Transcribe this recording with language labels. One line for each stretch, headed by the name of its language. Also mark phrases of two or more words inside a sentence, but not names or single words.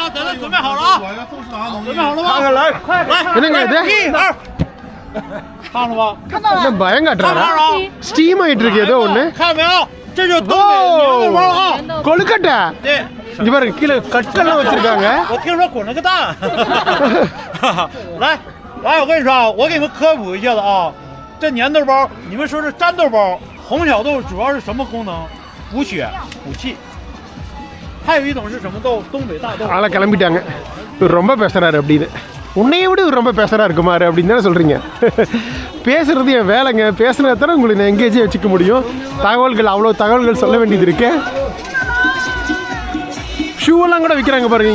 Tamil: என்னங்க இது பயம் காட்டுறாரா? ஸ்டீம் ஆகிட்டு இருக்கு ஏதோ ஒன்று. கொழுக்கட்டை இங்க பாருங்க, கீழே கட்டெல்லாம் வச்சிருக்காங்க.
Chinese: 来，我跟你说啊，我给你们科普一下子啊，这粘豆包，你们说是粘豆包，红小豆主要是什么功能？补血、补气。还有一种是什么豆？东北大豆。
Tamil: ஆளை கிளம்பிட்டாங்க. இவர் ரொம்ப பேசுறாரு அப்படின்னு. உன்னைய விட இவர் ரொம்ப பேசுறா இருக்குமாரு அப்படின்னு தானே சொல்றீங்க. பேசுறது என் வேலைங்க. பேசுனது தானே உங்களுக்கு நான் எங்கேஜே வச்சுக்க முடியும். தகவல்கள், அவ்வளோ தகவல்கள் சொல்ல வேண்டியது இருக்கு. ஷூவெல்லாம் கூட விற்கிறாங்க பாருங்க.